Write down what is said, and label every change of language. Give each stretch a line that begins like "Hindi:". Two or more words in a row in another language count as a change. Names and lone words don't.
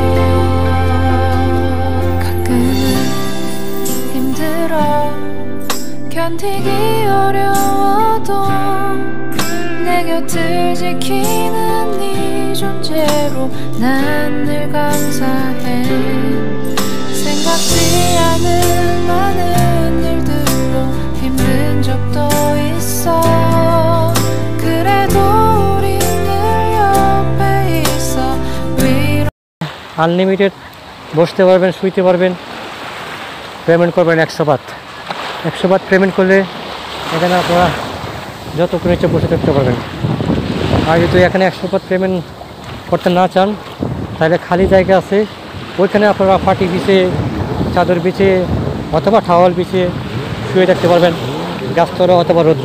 Korean: 가끔은 힘들어 견디기 어려워도 내 곁을 지키는 네 존재로 난 늘 감사해. 생각지 않은 많은 일들로 힘든 적도 있어. 그래도 우리 늘 옆에 있어. 위로
Bangla: আনলিমিটেড বসতে পারবেন, শুইতে পারবেন, পেমেন্ট করবেন 100 বাত। 100 বাত পেমেন্ট করলে এখানে আপনারা যতক্ষণ ইচ্ছে বসে থাকতে পারবেন। আর যদি এখানে 100 বাত পেমেন্ট করতে না চান তাহলে খালি জায়গা আছে, ওইখানে আপনারা পাটি বিছিয়ে, চাদর বিছিয়ে অথবা টাওয়াল বিছিয়ে শুয়ে থাকতে পারবেন, গাছতলা অথবা রোদ্রে।